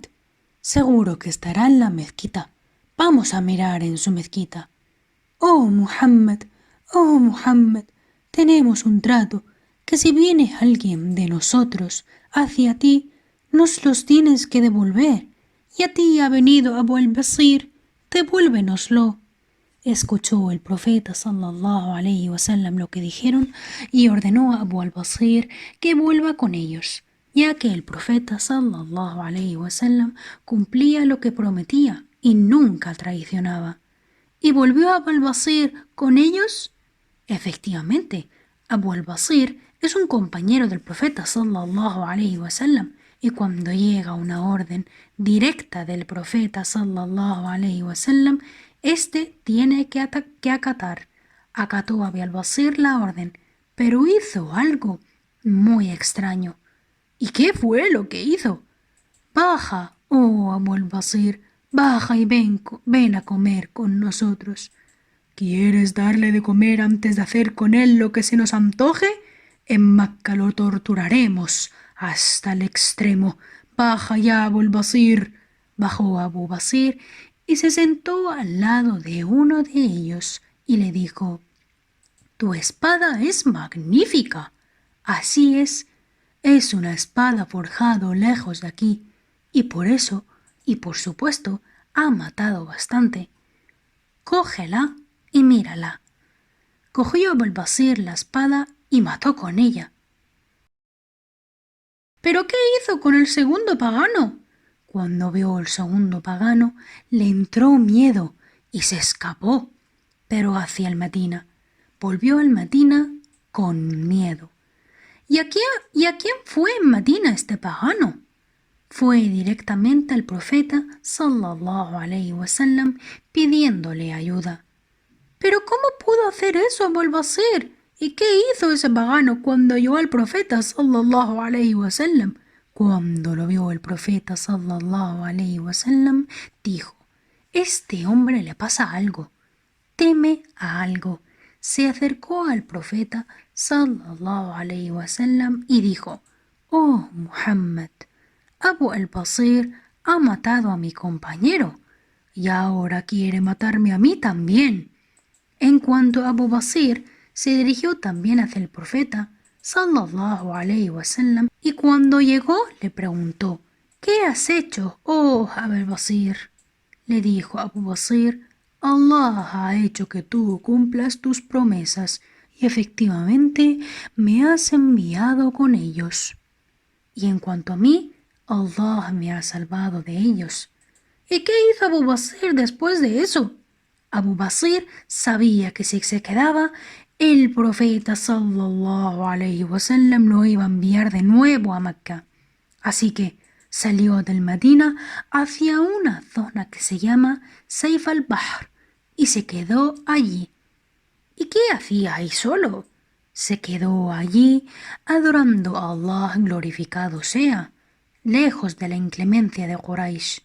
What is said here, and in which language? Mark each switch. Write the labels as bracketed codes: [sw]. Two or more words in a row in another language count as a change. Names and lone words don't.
[es] Seguro que estará en la mezquita. Vamos a mirar en su mezquita. Oh Muhammad, tenemos un trato, que si viene alguien de nosotros hacia ti, nos los tienes que devolver. Y a ti ha venido Abu al-Basir, devuélvenoslo. Escuchó el profeta [ar] صلى الله عليه وسلم [es] lo que dijeron y ordenó a Abu al-Basir que vuelva con ellos, ya que el profeta [ar] صلى الله عليه وسلم [es] cumplía lo que prometía y nunca traicionaba. ¿Y volvió Abu al-Basir con ellos? Efectivamente, Abu al-Basir es un compañero del profeta [ar] صلى الله عليه وسلم, [es] y cuando llega una orden directa del profeta [ar] صلى الله عليه وسلم, [es] éste tiene que acatar. Acató Abu al-Basir la orden, pero hizo algo muy extraño. ¿Y qué fue lo que hizo? Baja, oh Abu al-Basir, baja y ven a comer con nosotros. ¿Quieres darle de comer antes de hacer con él lo que se nos antoje? En Mecca lo torturaremos hasta el extremo. Baja ya, Abu al-Basir. Bajó Abu Basir y se sentó al lado de uno de ellos y le dijo: «Tu espada es magnífica». «Así es una espada forjada lejos de aquí, y por eso, y por supuesto, ha matado bastante. Cógela y mírala». Cogió Abu al-Basir la espada y mató con ella. ¿Pero qué hizo con el segundo pagano? Cuando vio el segundo pagano, le entró miedo y se escapó, pero hacia el Medina. Volvió al Medina con miedo. ¿Y a quién fue en Medina este pagano? Fue directamente al profeta [ar] صلى الله عليه وسلم [es] pidiéndole ayuda. ¿Pero cómo pudo hacer eso Abu al-Basir? ¿Y qué hizo ese pagano cuando llegó al profeta [ar] صلى الله عليه وسلم? [es] Cuando lo vio el profeta [ar] صلى الله عليه وسلم, [es] dijo: este hombre le pasa algo, teme a algo. Se acercó al profeta [ar] صلى الله عليه وسلم [es] y dijo: oh Muhammad, Abu al-Basir ha matado a mi compañero y ahora quiere matarme a mí también. En cuanto a Abu Basir, se dirigió también hacia el profeta [ar] صلى الله عليه وسلم [es] y cuando llegó le preguntó: ¿qué has hecho, oh Abu Basir? Le dijo Abu Basir: Allah ha hecho que tú cumplas tus promesas y efectivamente me has enviado con ellos. Y en cuanto a mí, Allah me ha salvado de ellos. ¿Y qué hizo Abu Basir después de eso? Abu Basir sabía que si se quedaba, el profeta [ar] صلى الله عليه وسلم [es] lo iba a enviar de nuevo a Mecca. Así que salió del Medina hacia una zona que se llama Saif al-Bahr y se quedó allí. ¿Y qué hacía ahí solo? Se quedó allí adorando a Allah, glorificado sea, lejos de la inclemencia de Quraysh.